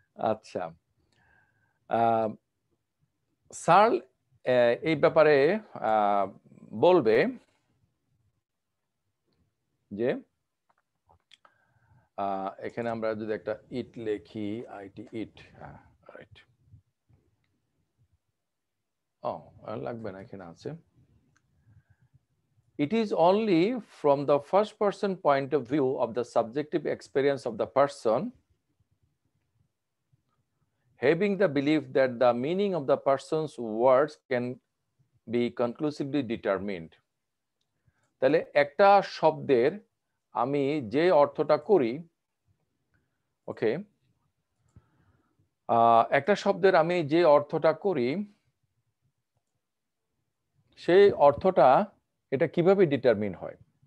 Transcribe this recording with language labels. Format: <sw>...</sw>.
<bn>আচ্ছা, সার্ল এই ব্যাপারে বলবে যে এখানে আমরা যদি একটা ইট লিখি, আইটি ইট, রাইট, ও লাগবে না, এখানে আছে।</bn> <en>It is only from the first person point of view of the subjective experience of the person, having the belief that the meaning of the person's words can be conclusively determined.</en> <bn>তাহলে একটা শব্দের আমি যে অর্থটা করি, ওকে, একটা শব্দের আমি যে অর্থটা করি সেই অর্থটা এটা কিভাবে ডিটারমিন হয়।</bn>